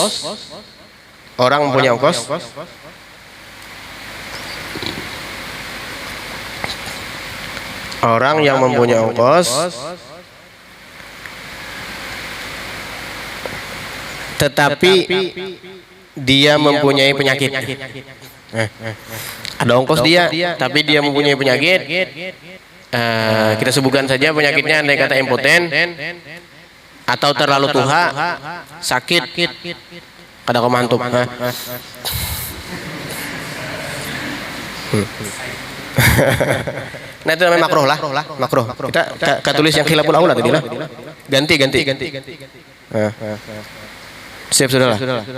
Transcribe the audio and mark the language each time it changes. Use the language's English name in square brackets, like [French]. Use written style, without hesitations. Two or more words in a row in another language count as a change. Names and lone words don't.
[Indonesian] Orang mempunyai ongkos. Orang yang mempunyai ongkos tetapi dia mempunyai penyakit. Ada ongkos dia, tapi dia mempunyai penyakit. Kita sebutkan saja penyakitnya, andai kata impoten atau terlalu tua, sakit. [Banjar] Kada kau mantuk. [Indonesian] Nah itu namanya makruh lah, makruh. Kita tulis yang [Arabic] خلاف الأولى [Indonesian] tadi lah. Ganti. Siap sudah lah.